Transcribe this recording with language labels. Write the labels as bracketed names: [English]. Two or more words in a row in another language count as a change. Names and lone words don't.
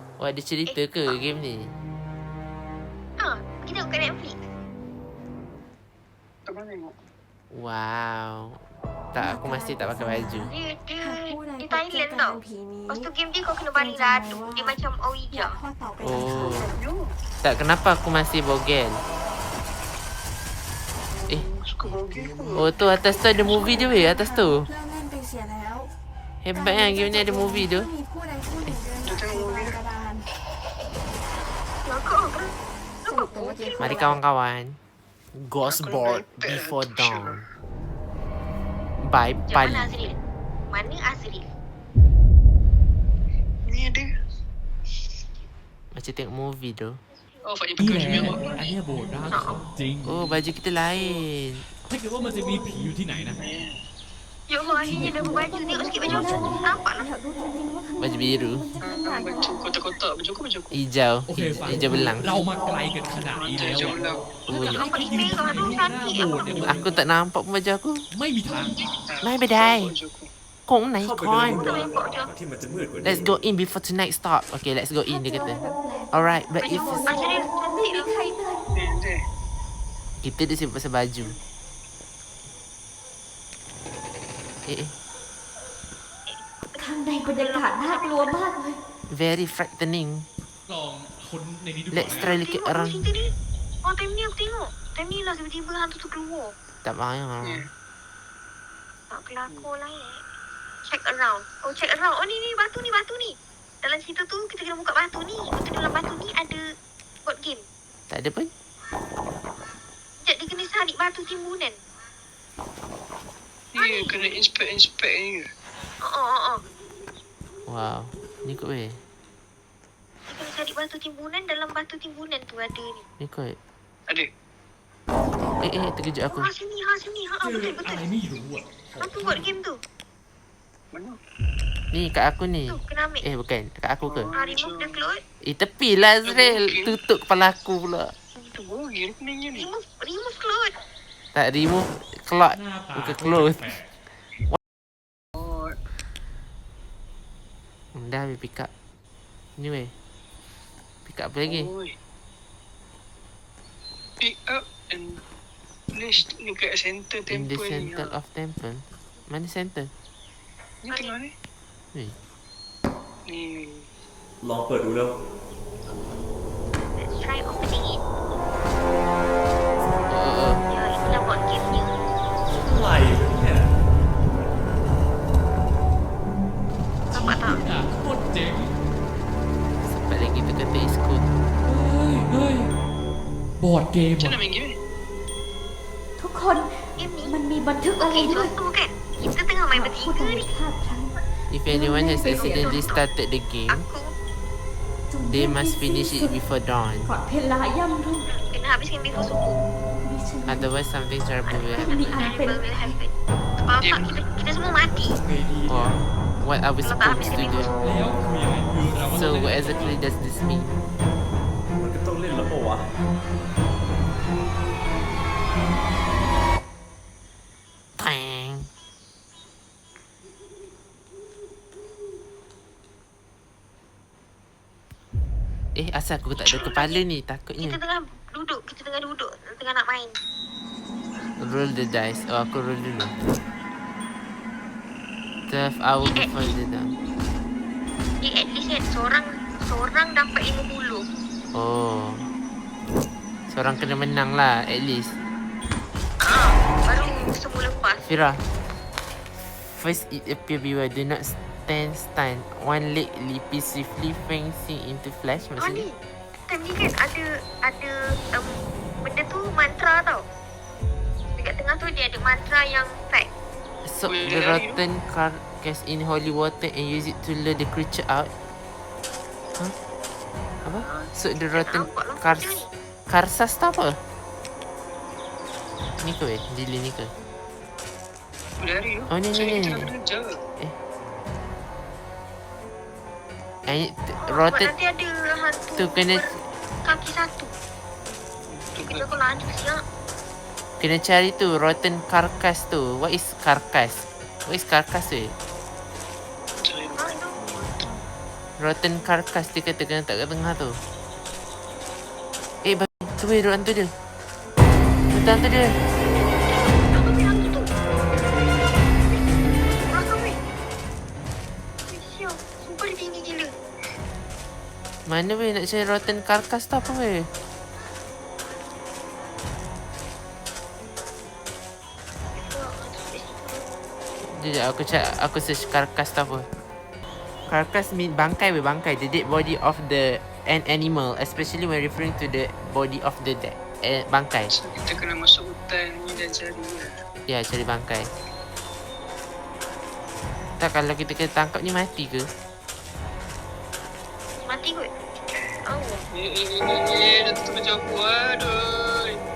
[Malay] ada cerita ke game ni? Pergi tengok kat Netflix. Tak pernah tengok. Wow. Tak, aku masih tak pakai baju. Dia [Thai] หากผู้ใด [Malay] di [Thai] พบเจอ Thailand กา [Malay] tau. [Thai] รผีนี้ [Malay] Lepas tu game dia kau kena baring radu. Dia macam [Thai] อย่า Ouija. ข้อต่อไปทางเขา [Malay] Oh. Tak, kenapa aku masih bogel? Suka bogel ke? Oh tu atas tu ada movie dia weh, atas tu. [Thai] เริ่มเล่นไปเสียแล้ว [Malay] Hebatnya game ni ada movie tu. [Thai] มีผู้ใดผู้หนึ่งเดินทางไปกระดาน [Malay] Kau [Thai] สรุปตัวเกม [Malay] Mari kawan-kawan. Ghost Aku board nak better. [English] before dawn. By [Malay] Macam Pali. mana Azril? Mana Azril? Ni ada. Macam tengok movie tu. Oh, Fahim [Thai] นี่ [Malay] pakai [Thai] แหละ [Malay] baju merah. [Thai] อันเนี้ยโบสถ์ร้างของจริง [Malay] Oh baju kita lain. [Thai] ถ้าเกิดว่ามันจะมีผีอยู่ที่ไหนนะ [Malay] Ya Allah, akhirnya dah berbaju. Tengok sikit baju aku. Nampak lah. [Thai] อยากดูจริงๆว่าข้างใน [Malay] Baju biru. [Thai] มันจะขนาดไหน [Malay] Baju kotak-kotak. Baju aku baju aku. Hijau. [Thai] โอเคฟัง [Malay] Hijau belang. [Thai] เรามาไกลกันขนาดนี้แล้ว [Malay] Baju [Thai] อะ [Malay] belang. Oh, ya. Nampak ni merah tu cantik. Bodoh dia. Aku tak nampak pun baju aku. [Thai] ไม่มีทาง [Malay] Mai bedai. Baju aku. Kong nai [Thai] เข้าไป kon. ดูก่อนที่มันจะมืดกว่านี้ [English] Let's go in before tonight stop. Okay, let's go in [Malay] dia kata. [English] Alright, but if [Malay] Azril cantik lah. [Thai] ใครเดิน [Malay] Ni. kita dia sibuk pasal baju. Eh, [Thai] ข้างในบรรยากาศน่ากลัวมากเลย [English] very frightening. [Thai] ลองคนในนี้ดูก่อน [English] Let's [Thai] นะ [English] try look [Malay] Tengok [English] around. [Malay] musim tadi. Oh, time ni aku tengok. Time ni lah tiba-tiba hantu tu keluar. Tak payah. Ni. Tak kelakar lah [English] Check around. [Malay] Oh, [English] check around. [Malay] Oh, ni batu ni. Dalam situ tu kita kena buka batu ni. Lepas tu dalam batu ni ada board game. Tak ada pun. Sekejap dia kena cari batu timbunan. Ni kena inspect ni. Oh. Wow. Ni kot weh. Dia kena cari batu timbunan. Dalam batu timbunan tu ada ni. Ni kot. Ada. Terkejut aku. Sini. [Thai] เจอ [Malay] Betul. [Thai] อะไรไม่รู้อ่ะ [Malay] Apa board game tu? Mana? Ni kat aku ni. Tu, kena ambil. Bukan. Kat aku ke? [English] Remove the cloth. [Malay] Tepi lah Azril. Tutup kepala aku pula. Tu bogel kuningnya ni. [English] Remove cloth. [Malay] Tak [English] remove cloth. [Thai] หน้าตา [Malay] Bukan [Thai] ก็ [Malay] clothes. [Thai] แปลก [Malay] Oh, Dah habis [English] pick up. [Malay] Ni weh. [English] Pick up [Malay] apa lagi? oi. [English] Pick up and place [Malay] ni kat center [English] In the [Malay] temple ni. [English] center of temple. [Malay] Mana center? Ni tengah ni. Ni. Ni. [Thai] ลองเปิดดูแล้ว [English] Let's try opening it. [Malay] Oh. Ya, itulah board game-nya. [Thai] อะไรเนี่ย [Malay] Nampak tak? [Thai] อ่ะโคตรเจ๋ง [Malay] Sempat lagi tu kata [English] is good. [Thai] เฮ้ยบอร์ดเกม [Malay] Macam [Thai] อ่ะ [Malay] mana main game ni? [Thai] ทุกคน [Malay] Game ni. [Thai] มันมีบันทึกอะไร [Malay] Okay, [Thai] ด้วย [Malay] contoh kan. Kita tengah main [Thai] ผู้ใด [Malay] bertiga ni. [Thai] พลาดพลั้ง [English] If anyone has accidentally started the game, [Malay] Aku [Thai] จง [English] they [Thai] เล่น [English] must [Thai] ให้สิ้น [English] finish [Thai] สุ [English] it [Thai] ด [English] before dawn. [Thai] ก่อนเพลาย่ำรุ่ง [Malay] kena habiskan before subuh. [Thai] มิฉะนั้น [English] Otherwise something terrible will [Thai] ไม่ [English] happen. [Thai] มีอันเป็น [English] Terrible will happen. [Malay] Sebab apa? Kita semua mati. [Thai] ไงดี [English] Or what are we supposed to do? [Thai] แล้วคือยังไงคือเราก็ [English] So [Thai] ต้อง [English] what [Thai] เล่น [English] exactly does this mean? [Thai] มันก็ต้องเล่นแล้วปะวะ Tang. [Malay] Asal aku tak ada kepala ni? Takutnya. Kita tengah duduk. Tengah nak main. [English] Roll the dice. Oh, [Malay] aku roll dulu. [English] 12 hour before the dawn. At least [Malay] kan seorang dapat 50. Oh. Seorang kena menang lah [English] at least. [Malay] Baru semua lepas. Fira. [English] First it appear beware. Do not stand stand. One leg leapy swiftly fancy into flash. [Malay] Ni Maksudnya? time ni kan ada benda tu mantra tau. Dekat tengah tu dia ada mantra yang type. [English] Soak the rotten carcass in holy water and use it to lure the creature out. [Malay] Huh? Apa? [English] Soak the rotten karsas [Malay] tu apa? Ni ke weh? Jili ni ke? Dari tu. Oh, ni. Saya kerja. Rotten Nanti ada hantu tu kena kaki satu. Kita kalau lanjut siap. kena cari tu [English] rotten carcass [Malay] tu. [English] What is carcass? What is carcass weh? Rotten carcass [Malay] dia kata kena tak kat tengah tu. Tu weh, hantu dia. Hantu dia. Apa weh hantu tu? Belakang weh. Sial, sumpah dia tinggi gila. Mana weh nak cari [English] rotten carcass [Malay] tu apa weh? Sekejap, aku search carcass tu apa. [English] Carcass mean [Malay] bangkai weh, bangkai. [English] The dead body of an animal, especially when referring to the body of the dead. [Malay] Bangkai. So kita kena masuk hutan ni dan cari lah. Ya, cari bangkai. Tak, kalau kita kena tangkap ni mati ke? Mati kot. Oh. Dah tutup macam aku. Aduh.